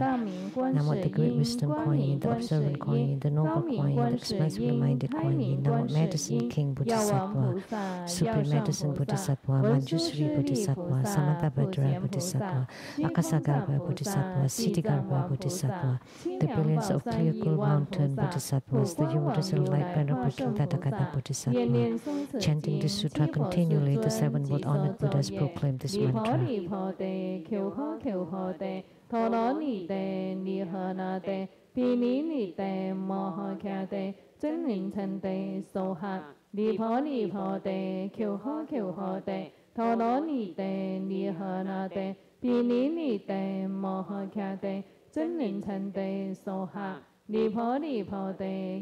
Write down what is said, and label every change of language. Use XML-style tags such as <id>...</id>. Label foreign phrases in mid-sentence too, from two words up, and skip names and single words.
<en>Namo the great wisdom Kuan Yin, the observant Kuan Yin, the noble Kuan Yin, the expansively minded Kuan Yin, Namo medicine King Bodhisattva, supreme medicine Bodhisattva, Manjushri Bodhisattva, Samantabhadra Bodhisattva, Akasagarba Bodhisattva, Siddhigarba Bodhisattva, the brilliance of clear cool mountain Bodhisattvas, the universal light venerable King Tathagata Bodhisattva. Chanting this sutra continually, the 7 world honored Buddhas proclaim this mantra.</en> <sa>Pini ni te moha kya te, chân ling chen te soha, li po te, kyo ho te, tolo ni te, ni ha na te, pini ni te moha kya te, chân ling chen te soha, li po te,</sa>